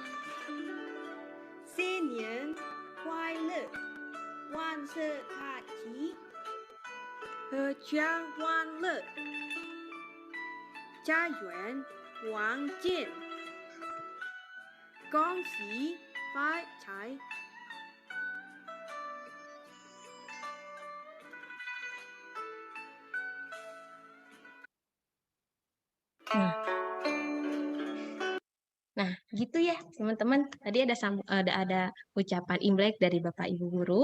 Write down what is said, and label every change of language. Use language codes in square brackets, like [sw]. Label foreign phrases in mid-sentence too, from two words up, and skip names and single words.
[zh] 新年快乐，万事大吉，阖家欢乐，家园广进，恭喜发财。 [id] Nah, gitu ya teman-teman. Tadi ada ucapan Imlek dari Bapak Ibu guru.